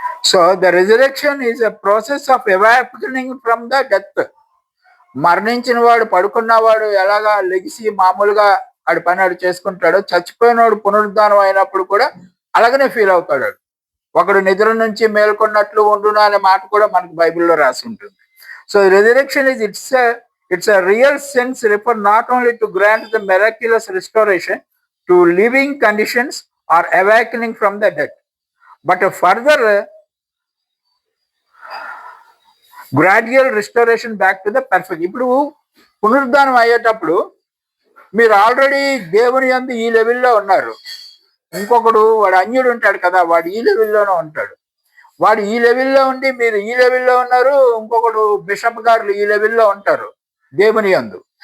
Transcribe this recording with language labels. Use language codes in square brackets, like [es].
[en] So the resurrection is a process of awakening from the death. [te] మరణించిన వాడు, పడుకున్నవాడు ఎలాగా లెగిసి మామూలుగా ఆడి పని ఆడు చేసుకుంటాడో, చచ్చిపోయినవాడు పునరుద్ధానం అయినప్పుడు కూడా అలాగనే ఫీల్ అవుతాడు. ఒకడు నిద్ర నుంచి మేల్కొన్నట్లు ఉండును అనే మాట కూడా మనకు బైబిల్లో రాసి ఉంటుంది. [en] So resurrection is it's a real sense refer not only to grant the miraculous restoration to living conditions or awakening from the dead, but a further gradual restoration back to the perfect. [te] ఇప్పుడు పునరుద్ధానం అయ్యేటప్పుడు మీరు already దేవుని యందు ఈ లెవెల్లో ఉన్నారు. ఇంకొకడు వాడు అన్యుడు ఉంటాడు కదా, వాడు ఈ లెవెల్లోనే ఉంటాడు. వాడు ఈ లెవెల్లో ఉండి మీరు ఈ లెవెల్లో ఉన్నారు. ఇంకొకడు బిషప్ గారు ఈ లెవెల్లో ఉంటారు దేవుని యందు.